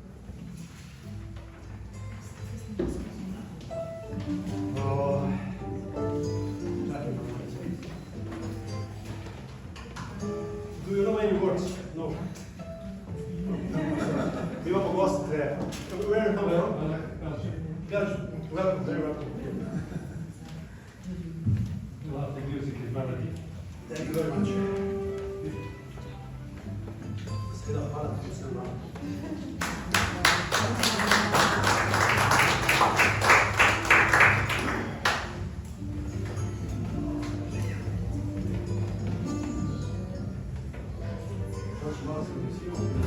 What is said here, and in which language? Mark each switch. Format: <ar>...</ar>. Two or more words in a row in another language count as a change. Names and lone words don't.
<en>Do you know any words? No.</en> <sl>Mi imamo goste.</sl> <en>Where are you? Belgium. Welcome, very welcome. Love the music is melody. Thank you very much.</en> <sl>Seveda, hvala, da sem vam. Prosim, malo se odnesimo.</sl>